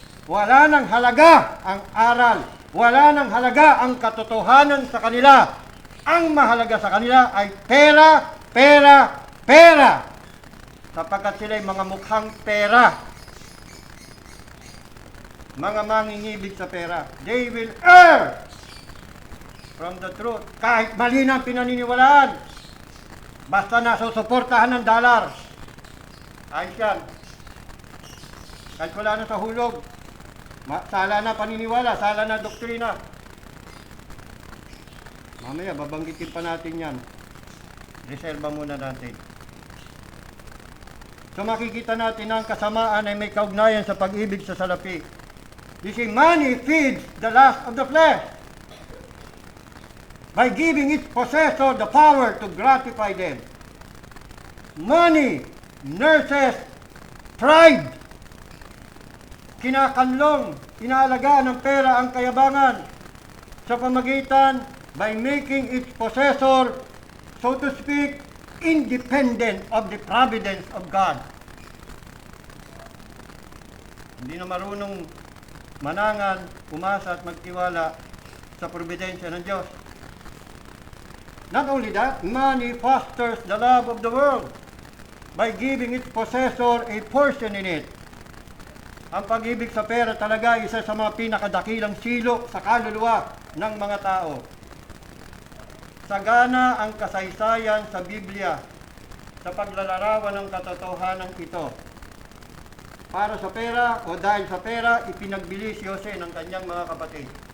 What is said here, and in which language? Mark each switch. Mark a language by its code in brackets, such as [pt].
[tl] Wala nang halaga ang aral. Wala nang halaga ang katotohanan sa kanila. Ang mahalaga sa kanila ay pera, pera, pera. Sapagkat sila ay mga mukhang pera. Mga mangingibig sa pera. [en] They will err from the truth. [tl] Kahit mali na ang pinaniniwalaan. Basta nasusuportahan ng dollar. Ayos yan. Kahit wala na sa hulog. Sala na paniniwala, sala na doktrina. Mamaya, babanggitin pa natin yan. Reserva muna natin. So makikita natin na ang kasamaan ay may kaugnayan sa pag-ibig sa salapi. [en] You see, money feeds the lust of the flesh by giving its possessor the power to gratify them. Money nurses pride. [tl] Kinakanlong, inaalagaan ng pera ang kayabangan sa pamagitan [en] by making its possessor, so to speak, independent of the providence of God. [tl] Hindi na marunong manangan, umasa at magtiwala sa providensya ng Diyos. [en] Not only that, money fosters the love of the world by giving its possessor a portion in it. [tl] Ang pag-ibig sa pera talaga isa sa mga pinakadakilang silo sa kaluluwa ng mga tao. Sagana ang kasaysayan sa Biblia sa paglalarawan ng katotohanan ito. Para sa pera o dahil sa pera, ipinagbili si Jose ng kanyang mga kapatid.